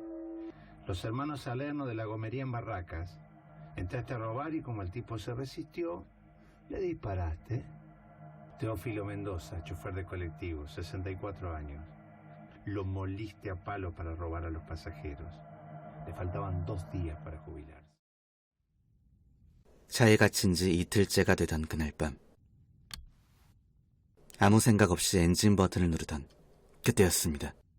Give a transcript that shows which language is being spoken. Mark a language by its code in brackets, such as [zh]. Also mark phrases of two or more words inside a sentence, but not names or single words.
[es] Los hermanos Salerno de la Gomería en Barracas. Entraste a robar y como el tipo se resistió, le disparaste. Teófilo Mendoza, chofer de colectivo, 64 años. Lo moliste a palo para robar a los pasajeros. Le faltaban 2 días para jubilarse. [ko] 차에 갇힌 지 이틀째가 되던 그날 밤. 아무 생각 없이 엔진 버튼을 누르던 그때였습니다.